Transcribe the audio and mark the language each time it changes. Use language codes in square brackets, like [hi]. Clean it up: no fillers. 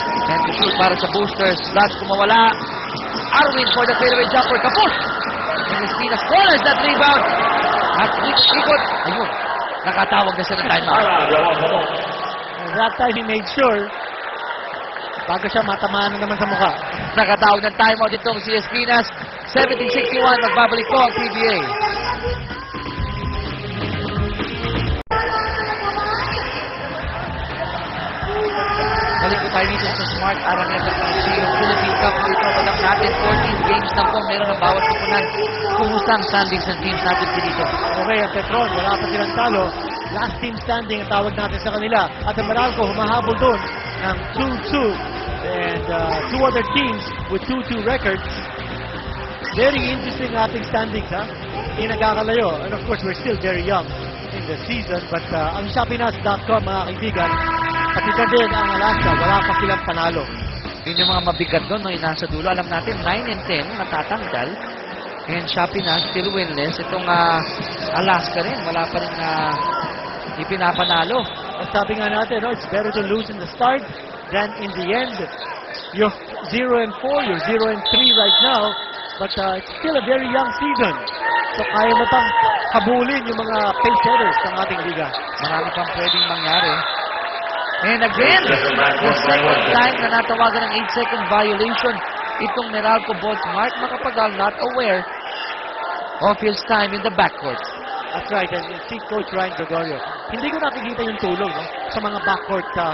[en] And to shoot [tl] para sa [en] boosters. Last kumawala. Arwin for the fadeaway jumper. [tl] Kapos! [en] And Espinas corners that rebound. [tl] At ikot. Ayun. Nakatawag na siya ng timeout. [en] And that time he made sure [tl] bago siya matamaan na naman sa mukha. Nakatawag ng timeout itong si Espinas. 70-61. Magbabalik po ang PBA. Balik po tayo dito sa Smart Araneta Coliseum Philippine Cup. Ito palang natin 14 games na po. Meron ng bawat kupunan. Kumusta ang standings ng teams natin dito? Okay, ang Petron, wala pa silang talo. Last team standing ang tawag natin sa kanila. At ang Meralco humahabol doon ng 2-2. [en] And 2 other teams with 2-2 records. Very interesting ating standings, ha? [tl] Hindi nagkakalayo. [en] And of course, we're still very young in the season. [tl] But ang Shopinas.com, mga kaibigan, pati na din ang Alaska, wala pa silang panalo. Yun yung mga mabigat doon, no? Yung nasa dulo. Alam natin, 9 and 10 natatanggal. [en] And Shopinas still winless. [tl] Itong Alaska rin, wala pa rin ipinapanalo. At sabi nga natin, [en] no, it's better to lose in the start than in the end. You're 0 and 4, you're 0 and 3 right now. But it's still a very young season. [tl] So kaya mo pang habulin yung mga pace setters ng ating liga. Marami pang pwedeng mangyari. [en] And again, the second time [tl] na natawagan ng [en] 8-second violation itong Meralco boss Mark Makapagal not aware of his time in the backcourt. That's right, and see [tl] Coach Ryan Gregorio. Hindi ko nakikita yung tulong, no, sa mga backcourt